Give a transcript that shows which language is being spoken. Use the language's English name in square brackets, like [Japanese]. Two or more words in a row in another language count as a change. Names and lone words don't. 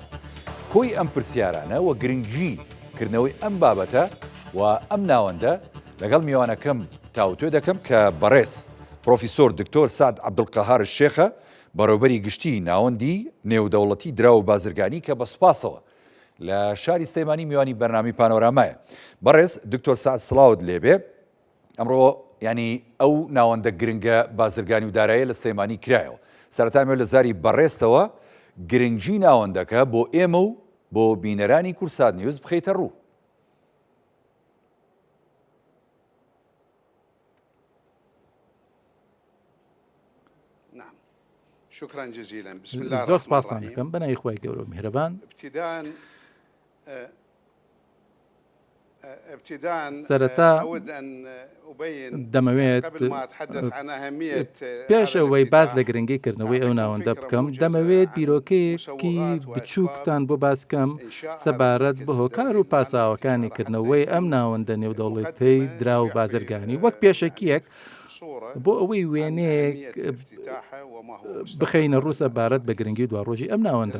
[Central Kurdish] کۆی ئەم پرسیارانە و گرنگی کردنەوەی ئەم بابەتە و ئەم ناوەندە لەگەڵ میوانەکەم تاوتوێ دەکەم کە بەڕێز پرۆفیسۆر دکتۆر سعد عەبدولقەهار شێخە بەڕێوەبەری گشتی ناوەندی نێودەوڵەتی دراو و بازرگانی کە بە سوپاسەوە لە شاری سلەیمانی میوانی بەرنامەی پانۆرامایە. بەڕێز دکتۆر سعد سڵاوت لێبێ. ئەمڕۆ ینی ئەو ناوەندە گرنگە بازرگانی و داراییە لە سلەیمانی کرایەوە. سەرەتامێ لە زاری بەڕێستەوە گرنگی ناوەندەکە بۆ ئێمە و بۆ بینەرانی کورسات نیوز بخەیتە ڕوو. [Arabic] شكرا جزيلا. بسم الله [Central Kurdish] زۆر [Arabic] الرحمن [Central Kurdish] سپاسان [Arabic] الرحيم. [Central Kurdish] دەکەم بەناوی خۆی گەورە و میهرەبان. [Arabic] ابتداء [Central Kurdish] سەرەتا [Arabic] أود أن أبين [Central Kurdish] دەمەوێت [Arabic] قبل ما أتحدث عن أهمية [Central Kurdish] پێش ئەوەی باز لە [Arabic] الافتتاح [Central Kurdish] گرنگیکردنەوەی ئەو ناوەندە بکەم دەمەوێت بیرۆکەیەکی بچووکتان بۆ باز بکەم سەبارەت بە هۆکار و پاساوەکانی کردنەوەی ئەم ناوەندە نێودەوڵەتەی درا و بازرگانی وەک پێشەکیەک بۆ ئەوەی وێنەیەک بخەینە ڕوو سەبارەت بە گرنگی دواڕۆژی ئەم ناوەندە.